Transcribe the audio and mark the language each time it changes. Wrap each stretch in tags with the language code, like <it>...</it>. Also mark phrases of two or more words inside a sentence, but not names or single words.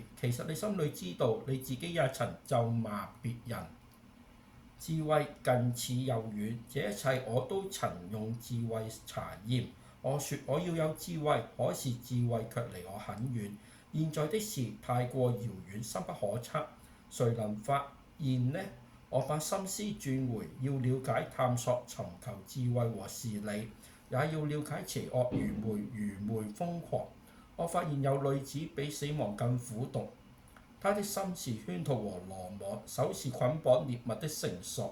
<zh>其實你心裏知道，你自己也曾咒罵別人。智慧近似又遠，這一切我都曾用智慧查驗。我說我要有智慧，可是智慧卻離我很遠。現在的事太過遙遠，深不可測，誰能發現呢？我把心思轉回，要了解探索尋求智慧和事理，也要了解邪惡愚昧瘋狂。我發現有女子比死亡更苦毒，她的心是圈套和羅網，手是捆綁獵物的繩索。</zh>